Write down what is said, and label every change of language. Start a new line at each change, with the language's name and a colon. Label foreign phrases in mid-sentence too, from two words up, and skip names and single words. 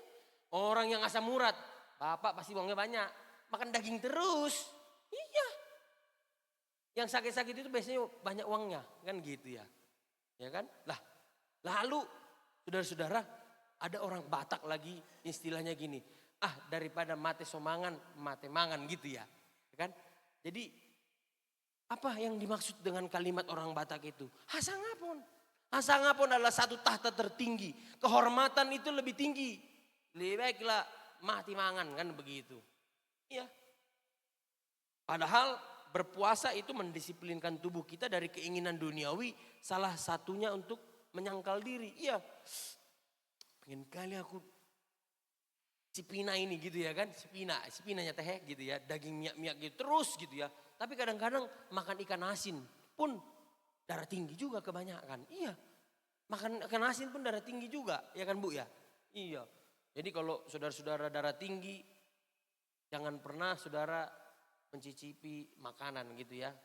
Indonesian: Orang yang asam urat, bapak pasti uangnya banyak. Makan daging terus. Iya. Yang sakit-sakit itu biasanya banyak uangnya, kan gitu ya. Ya kan? Lah, lalu saudara-saudara, ada orang Batak lagi istilahnya gini. Daripada
Batak Toba: mate somangan, mate mangan
Indonesian: gitu ya. Ya kan? Jadi apa yang dimaksud dengan kalimat orang Batak itu? Hasangapun. Hasangapun adalah satu tahta tertinggi. Kehormatan itu lebih tinggi. Lebih baiklah mati mangan, kan begitu. Iya. Padahal berpuasa itu mendisiplinkan tubuh kita dari keinginan duniawi. Salah satunya untuk menyangkal diri. Iya, pengen kali aku cipina ini gitu ya kan. Cipinanya teh gitu ya. Daging miak-miak gitu terus gitu ya. Tapi kadang-kadang makan ikan asin pun darah tinggi juga kebanyakan. Iya, makan ikan asin pun darah tinggi juga. Ya kan Bu ya? Iya. Jadi kalau saudara-saudara darah tinggi, jangan pernah saudara mencicipi makanan gitu ya.